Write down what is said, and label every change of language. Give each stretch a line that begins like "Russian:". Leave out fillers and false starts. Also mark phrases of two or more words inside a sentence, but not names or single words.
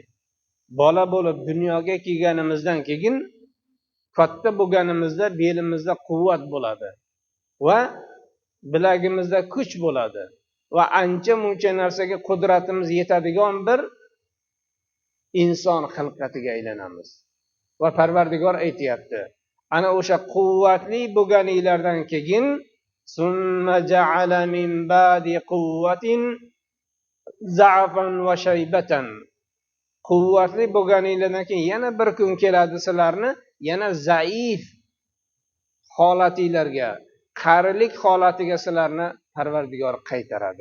Uzbek: Bola bo'lib dunyoga kelganimizdan keyin katta bo'lganimizda belimizda quvvat bo'ladi va bilagimizda kuch bo'ladi va ancha muncha narsaga qudratimiz yetadigan bir inson xilqatiga aylanamiz. Va Parvardigor aytayapti, ana o'sha quvvatli bo'lganinglardan keyin
Arabic: ثم جعل من بعد قوة ضعفا وشيبة.
Uzbek: Quvvatli bo'lganinglardan keyin yana bir kun keladi sizlarni yana zaif holatinglarga, qarilik holatiga sizlarni Parvardigor qaytaradi.